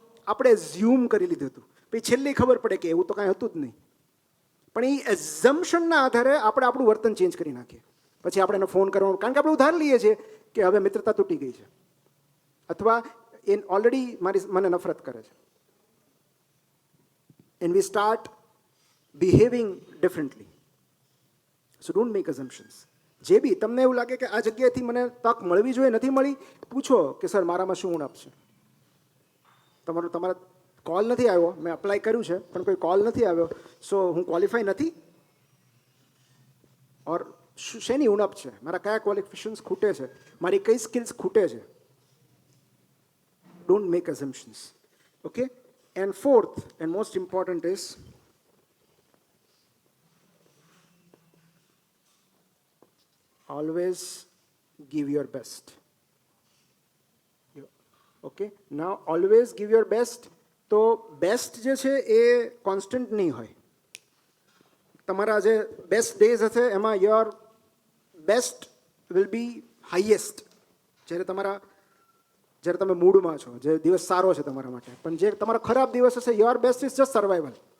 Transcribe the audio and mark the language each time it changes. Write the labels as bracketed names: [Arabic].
[Gujarati] આપણે ઝ્યુમ કરી લીધું હતું, પછી છેલ્લે ખબર પડે કે એવું તો કાંઈ હતું જ નહીં. પણ એ એઝમ્પશનના આધારે આપણે આપણું વર્તન ચેન્જ કરી નાખીએ. પછી આપણે એને ફોન કરવાનો, કારણ કે આપણે ઉધાર લઈએ છીએ કે હવે મિત્રતા તૂટી ગઈ છે અથવા એ ઓલરેડી મને નફરત કરે છે. [English] And we start behaving differently. So don't make assumptions. [Gujarati] જે બી તમને એવું લાગે કે આ જગ્યાએથી મને તક મળવી જોઈએ, નથી મળી, પૂછો કે સર મારામાં શું ઉણપ છે. તમારા કોલ નથી આવ્યો, મેં અપ્લાય કર્યું છે પણ કોઈ કોલ નથી આવ્યો, સો હું ક્વોલિફાય નથી, ઓર શેની ઉણપ છે, મારા કયા ક્વોલિફિકેશન્સ ખૂટે છે, મારી કઈ સ્કિલ્સ ખૂટે છે. [English] Don't make assumptions. Okay. And fourth and most important is always give your best. Okay, now always give your best. [Gujarati] તો બેસ્ટ જે છે એ કોન્સ્ટન્ટ નહીં હોય. તમારા જે બેસ્ટ ડેઝ હશે એમાં [English] Your best will be highest. [Gujarati] જ્યારે તમારા જ્યારે તમે મૂડમાં છો, જે દિવસ સારો છે તમારા માટે, પણ જે તમારો ખરાબ દિવસ હશે, [English] Your best is just survival.